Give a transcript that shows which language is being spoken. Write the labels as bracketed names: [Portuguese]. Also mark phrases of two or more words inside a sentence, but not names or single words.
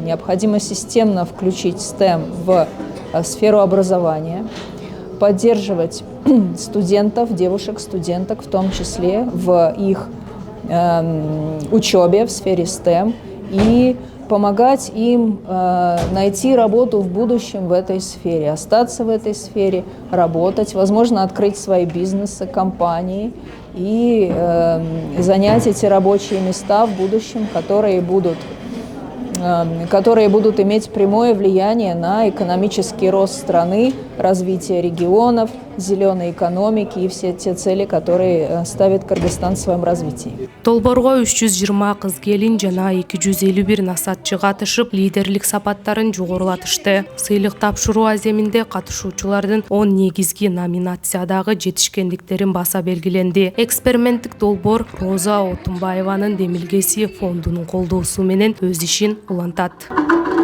[Russian] Необходимо системно включить STEM в сферу образования, поддерживать студентов, девушек-студенток, в том числе в их учебе в сфере STEM и помогать им найти работу в будущем в этой сфере, остаться в этой сфере, работать, возможно, открыть свои бизнесы, компании и занять эти рабочие места в будущем, которые будут иметь прямое влияние на экономический рост страны, развитие регионов, зеленой экономики и все те цели, которые ставит Кыргызстан в своем развитии. [Kyrgyz] Долбоорго 320 кыз-келин жана 251 насатчы катышып, лидерлик сапаттарын жогорулатышты. Сыйлык тапшыруу аземинде катышуучулардын 10 негизги номинациядагы жетишкендиктерин баса белгиленди. Эксперименттик долбоор Роза Отунбаеванын демилгеси фондунун колдоосу менен өз ишин улантат.